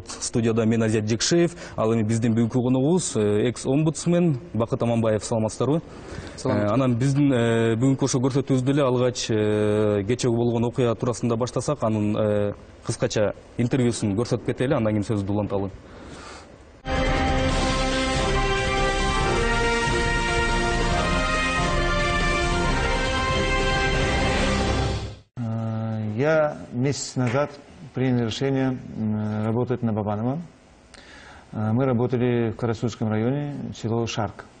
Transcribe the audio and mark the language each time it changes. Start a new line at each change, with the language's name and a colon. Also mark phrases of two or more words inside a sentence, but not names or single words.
Kyrgyz: Студияда мен Азият Жекшеев, ал эми биздин бүгүнкү коногубуз экс-омбудсмен Бакыт Аманбаев. Саламатсыздарбы? Анан биздин бүгүнкү ошо көрсөтүүбүздү эле алгач кечээ болгон окуя туурасында баштасак, анын кыскача интервьюсун көрсөтүп кетели, андан кийин сөздү уланталы.
Russian: Я месяц назад принял решение работать на Бабанова. Мы работали в Карасульском районе, село Шарк.